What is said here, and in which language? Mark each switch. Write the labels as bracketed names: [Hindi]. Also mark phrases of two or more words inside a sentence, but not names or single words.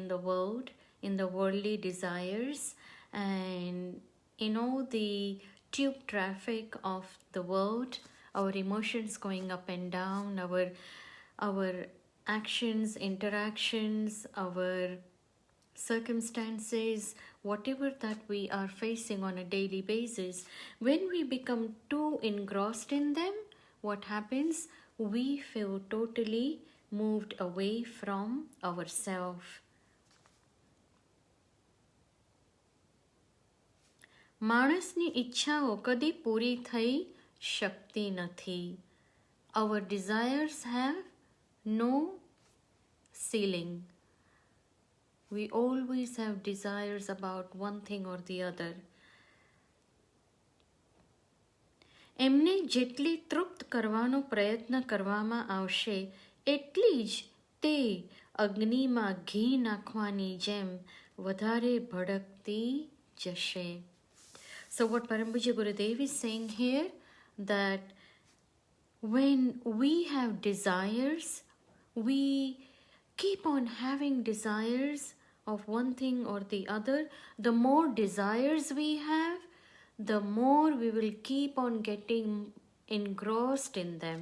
[English] the world, in the worldly desires, and the tube traffic of the world, our emotions going up and down, our actions, interactions, our circumstances, whatever that we are facing on a daily basis, when we become too engrossed in them, what happens? We feel totally moved away from ourselves. [Gujarati] માણસની ઈચ્છાઓ કદી પૂરી થઈ શકતી નથી. [English] Our desires have no ceiling. We always have desires about one thing or the other. [Gujarati] એમને જેટલી તૃપ્ત કરવાનો પ્રયત્ન કરવામાં આવશે એટલી જ તે અગ્નિમાં ઘી નાખવાની જેમ વધારે ભડકતી જશે. [English] So what Parampuja Gurudev is saying here, that when we have desires, we keep on having desires of one thing or the other. The more desires we have, the more we will keep on getting engrossed in them.